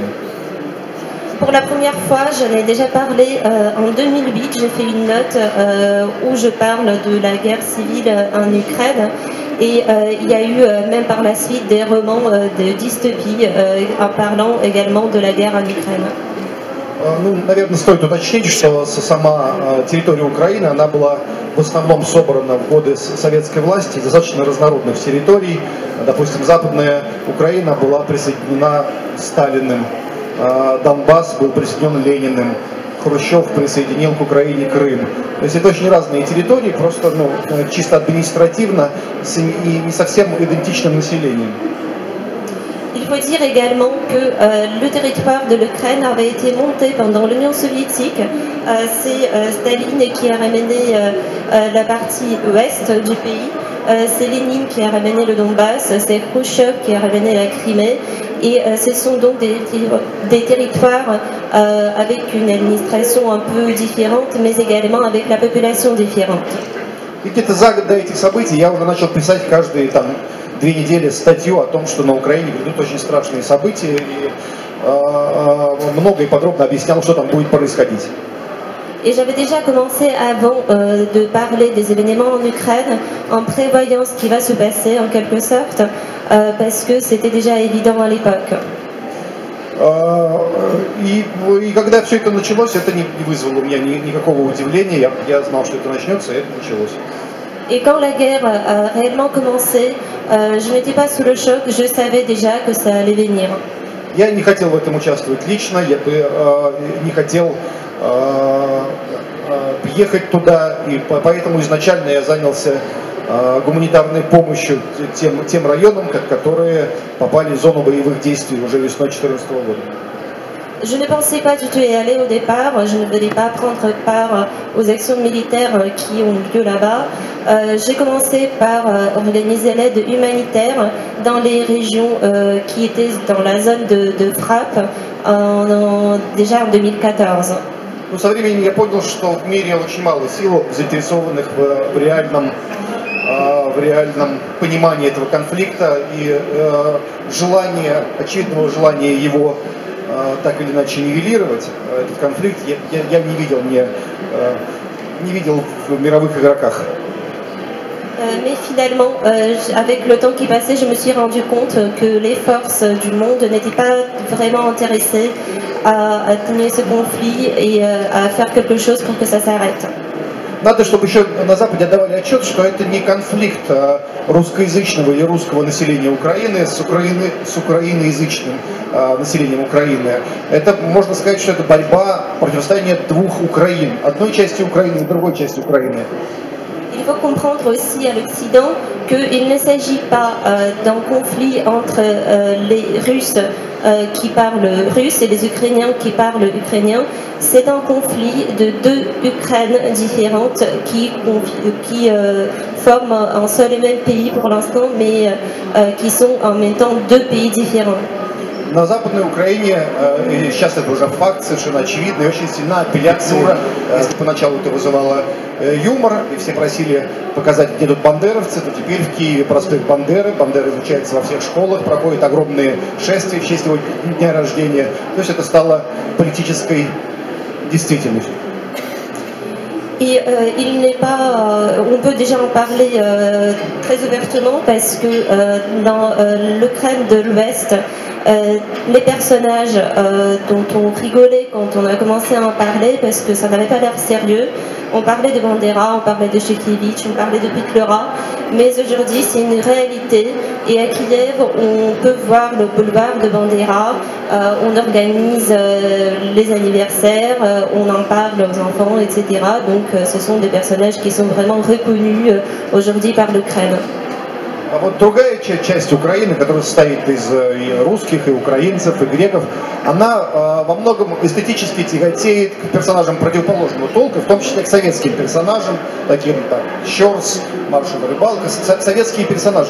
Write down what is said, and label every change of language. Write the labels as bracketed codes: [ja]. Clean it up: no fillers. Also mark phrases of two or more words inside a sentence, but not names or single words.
[fr] Pour la première fois, j'en ai déjà parlé en 2008, j'ai fait une note où je parle de la guerre civile en Ukraine. Et il y a eu même par la suite des romans de dystopie en parlant également de la guerre en Ukraine. [ru] Наверное, стоит уточнить, что сама территория Украины, она была в основном собрана в годы советской власти, достаточно разнородных территорий. Допустим, Западная Украина была присоединена Сталиным, Донбасс был присоединен Лениным, Хрущев присоединил к Украине Крым. То есть это очень разные территории, просто чисто административно и не совсем идентичным населением. [fr] Il faut dire également que le territoire de l'Ukraine avait été monté pendant l'Union soviétique. C'est Staline qui a ramené la partie ouest du pays. C'est Lénine qui a ramené le Donbass. C'est Khrouchtchev qui a ramené la Crimée. Et ce sont donc des territoires avec une administration un peu différente, mais également avec la population différente. [ru] И где-то за год до этих событий я уже начал писать каждые 2 недели статью о том, что на Украине грядут очень страшные события, и много и подробно объяснял, что там будет происходить. [fr] Et j'avais déjà commencé avant de parler des événements en Ukraine en prévoyant ce qui va se passer en quelque sorte, parce que c'était déjà évident à l'époque. [ru] И когда все это началось, это не вызвало у меня никакого удивления. Я знал, что это начнется, и это началось. [fr] Et quand la guerre a réellement commencé, je n'étais pas sous le choc, je savais déjà que ça allait venir. [ru] Я не хотел в этом участвовать лично, я не хотел ехать туда, и поэтому изначально я занялся гуманитарной помощью тем районам, которые попали в зону боевых действий уже весной 2014 года. [fr] Je ne pensais pas du tout y aller au départ, je ne voulais pas prendre part aux actions militaires qui ont lieu là-bas. J'ai commencé par organiser l'aide humanitaire dans les régions qui étaient dans la zone de frappe déjà en 2014. [ru] Но со временем я понял, что в мире очень мало сил, заинтересованных в реальном понимании этого конфликта, и очевидного желания его так или иначе нивелировать, этот конфликт, я не видел в мировых игроках. [fr] Mais finalement, avec le temps qui passait, je me suis rendu compte que les forces du monde n'étaient pas vraiment intéressées à atténuer ce conflit et à faire quelque chose pour que ça s'arrête. [ru] Надо, чтобы еще на Западе отдавали отчет, что это не конфликт русскоязычного или русского населения Украины с украиноязычным населением Украины. Это, можно сказать, что это борьба, противостояние двух Украин. Одной части Украины и другой части Украины. [fr] Il faut comprendre aussi à l'Occident qu'il ne s'agit pas d'un conflit entre les Russes qui parlent russe et les Ukrainiens qui parlent ukrainien. C'est un conflit de deux Ukraines différentes qui forment un seul et même pays pour l'instant, mais qui sont en même temps deux pays différents. [ru] На Западной Украине, и сейчас это уже факт совершенно очевидный, очень сильна апелляция. Если поначалу это вызывало юмор, и все просили показать, где тут бандеровцы, то теперь в Киеве проспект Бандеры. Бандера изучается во всех школах, проходят огромные шествия в честь его дня рождения. То есть это стало политической действительностью. [fr] Et on peut déjà en parler très ouvertement parce que dans l'Ukraine de l'Ouest, les personnages dont on rigolait quand on a commencé à en parler parce que ça n'avait pas l'air sérieux, on parlait de Bandera, on parlait de Shevchevitch, on parlait de Petlura, mais aujourd'hui c'est une réalité et à Kiev on peut voir le boulevard de Bandera, on organise les anniversaires, on en parle aux enfants, etc. Donc ce sont des personnages qui sont vraiment reconnus aujourd'hui par l'Ukraine. [ru] А вот другая часть Украины, которая состоит из и русских, и украинцев, и греков, она во многом эстетически тяготеет к персонажам противоположного толка, в том числе к советским персонажам, таким как Щорс, Маршал Рыбалка, советские персонажи.